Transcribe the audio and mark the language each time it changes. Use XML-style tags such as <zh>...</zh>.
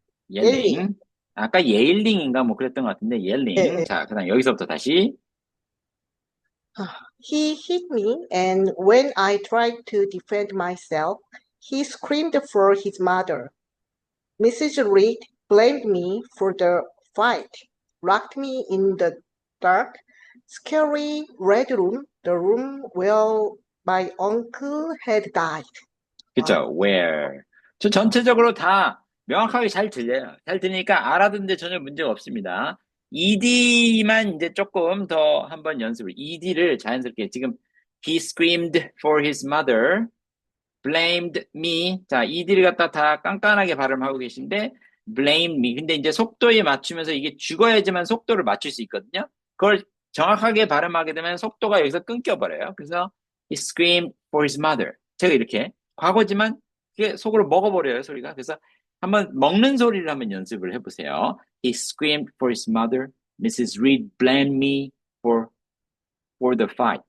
<ko>옐링. 아까 예일링인가 뭐 그랬던 것 같은데, 옐링. 자, 그 다음 여기서부터 다시.</ko> <en>He hit me, and when I tried to defend myself, he screamed for his mother. Mrs. Reed blamed me for the fight, locked me in the dark, scary red room, the room where my uncle had died.</en> <ko>그쵸, where. 저 전체적으로 다 명확하게 잘 들려요. 잘 들으니까 알아듣는데 전혀 문제가 없습니다. ED만 이제 조금 더 한번 연습을, ED를 자연스럽게 지금</ko> <en>he screamed for his mother, blamed me.</en> <ko>자, ED를 갖다 다 깐깐하게 발음하고 계신데</ko> <en>blamed me.</en> <ko>근데 이제 속도에 맞추면서 이게 죽어야지만 속도를 맞출 수 있거든요. 그걸 정확하게 발음하게 되면 속도가 여기서 끊겨버려요.</ko> <en>그래서 he screamed for his mother.</en> <ko>제가 이렇게 과거지만 그게 속으로 먹어버려요, 소리가. 그래서 한번 먹는 소리를 한번 연습을 해보세요.</ko> <en>He screamed for his mother. Mrs. Reed blamed me for the fight.</en>